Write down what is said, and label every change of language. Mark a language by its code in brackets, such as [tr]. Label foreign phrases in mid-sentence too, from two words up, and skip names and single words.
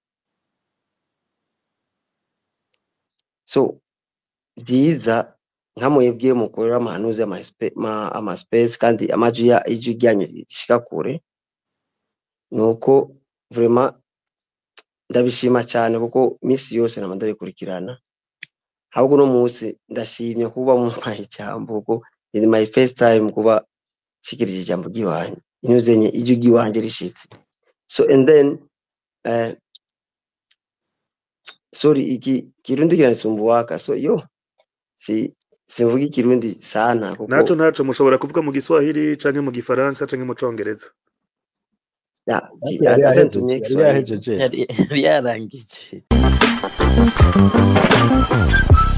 [rn] so byiza nkamwebwe mukorera amahanuzi ama space kandi amaju ya iju ryanyu rishika kure nuko vraiment ndabishima cyane kuko misi yose nama ndabikurikirana ahubwo no munsi ndashimye kuba mu ijambo kuko [en] in my first time [rn] kuba shikirije ijambo giwanje inyuzenye iju giwanje rishitse [en] so and then sorry [rn] iki kirundi kiranisumbuwaka so simvuga ikirundi sana kuko naco mushobora kuvuga mu Giswahili canke mu Gifaransa canke mu Congereza yari yahejeje yarangije